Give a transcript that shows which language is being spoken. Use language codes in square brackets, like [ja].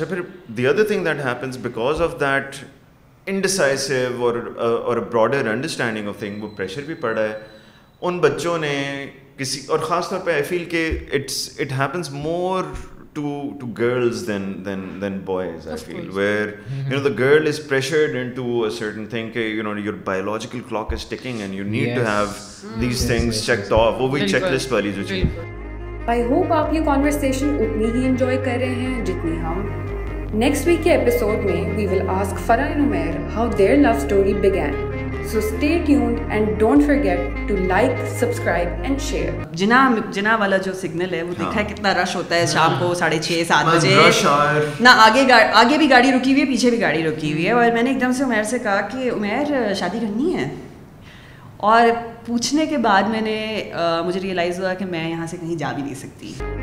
[ur] اچھا پھر [en] the other thing that happens because of that indecisive or broader understanding of thing, [ur] وہ pressure بھی پڑ رہا ہے ان بچوں نے کسی, اور خاص طور پہ [en] I feel کہ it happens more to girls than boys. I feel where the girl is pressured into a certain thing کہ your biological clock is ticking and you need to have these things checked off. [ur] وہ بھی checklist والی جو چیز. [en] I hope [ur] آپ یہ conversation اتنی ہی enjoy کر رہے ہیں جتنی ہم. [en] Next week [ur] کے episode میں [en] we will ask Farah and Umair how their love story began. So stay tuned and don't forget to like, subscribe and share. [ur] جنا والا جو سگنل ہے وہ دیکھا ہے کتنا رش ہوتا ہے شام کو 6:30-7 بجے نہ. آگے بھی گاڑی رکی ہوئی ہے, پیچھے بھی گاڑی رکی ہوئی ہے. اور میں نے ایک دم سے عمیر سے کہا کہ عمیر شادی کرنی ہے, اور پوچھنے کے بعد مجھے ریئلائز ہوا کہ میں یہاں سے کہیں جا بھی نہیں سکتی.